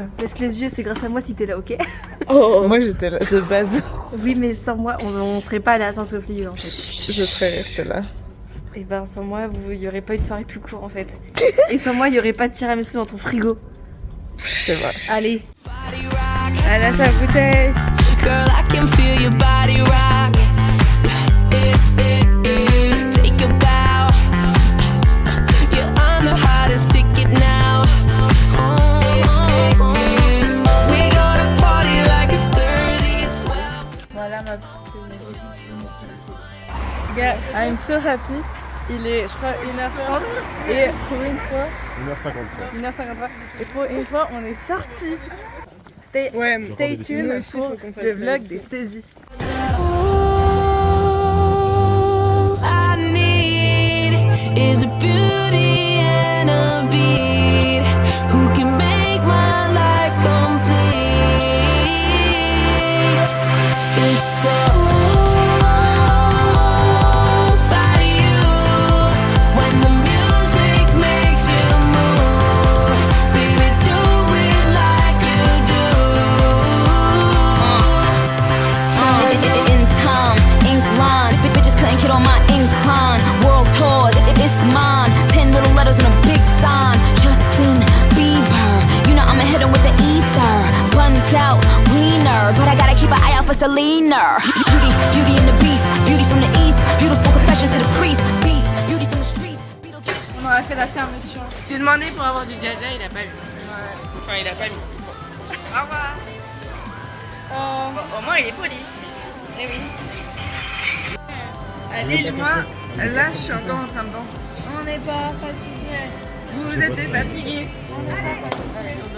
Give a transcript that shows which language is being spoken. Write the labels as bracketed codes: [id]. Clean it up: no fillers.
[fr] Baisse les yeux, c'est grâce à moi si t'es là, ok? Moi j'étais là de base. Oui, mais sans moi, on serait pas allé à Saint-Sophie en fait. Je serais restée là. Et ben sans moi, il y aurait pas eu de soirée tout court en fait. Et sans moi, il y aurait pas de tiramisu dans ton frigo. C'est vrai. Allez. Elle a sa bouteille. [en] Girl, I can feel your body rock. Take a bow. You're on the hottest ticket now. We gonna party like it's 30, 12. [fr] Voilà ma petite gars, [en] I'm so happy. [fr] Il est, je crois, 1h30 et pour une fois, 1h53. 1h53 et pour une fois, on est sortis. [en] Stay tuned [fr] Nous aussi, pour faut qu'on fasse le la vlog liste. des saisies. [en] All I need is a beauty and a beat who can make my life complete. It's all about you. When the music makes you move, baby, do it like you do. In time, ink lines, big bitches couldn't get on my incline. World tours, it's mine. 10 little letters and a big sign. Justin Bieber, you know I'ma hit him with the ether. Buns out, wiener, but I gotta keep an eye out for Selena. Beauty and the beast, beauty from the east, beautiful confessions to the priest. Beast, beauty from the streets. [fr] On aura fait la fermeture. J'ai demandé pour avoir du jaja, il a pas eu. Enfin, il a pas mis. Au revoir. Bon, au moins, il est poli, celui-ci. Eh oui. Allez, moi, là, je suis encore en train de danser. On n'est pas fatigué. Vous êtes fatigué. On n'est pas fatigué.